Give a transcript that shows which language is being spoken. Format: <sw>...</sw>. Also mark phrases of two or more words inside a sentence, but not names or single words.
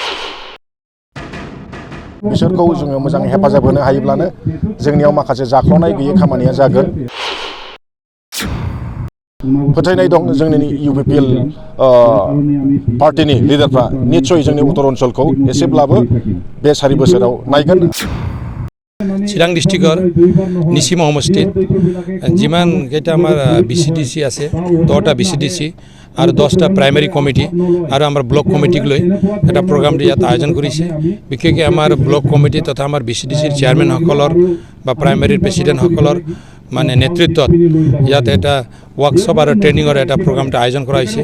<brx>बिसोरखौ जोङो मोजां हेफाजाब होनो हायोब्लानो जोंनियाव माखासे जाख्ल'नाय गैयै खामानिया जागोन। फोथायनाय दं जोंनि इउपिपिएल पार्टीनि लिडारफ्रा निश्चय जोंनि उत्तर ओनसोलखौ एसेब्लाबो बे 4 बोसोराव नायगोन।</brx> <as>চিৰাং ডিষ্ট্ৰিক্টৰ নিচিমা সমষ্টিত যিমান কেইটা আমাৰ BCDC আছে 10টা BCDC আৰু 10টা</as> <en>primary committee</en> <as>আৰু আমাৰ ব্লক কমিটিক লৈ এটা প্ৰগ্ৰাম ইয়াত আয়োজন কৰিছে। বিশেষকৈ আমাৰ</as> <en>block committee</en> <as>তথা আমাৰ BCDCৰ চেয়াৰমেনসকলৰ বা প্ৰাইমেৰীৰ প্ৰেছিডেণ্টসকলৰ মানে নেতৃত্বত ইয়াত এটা ৱৰ্কশ্বপ আৰু ট্ৰেইনিঙৰ এটা প্ৰগ্ৰামটো আয়োজন কৰা হৈছে।</as>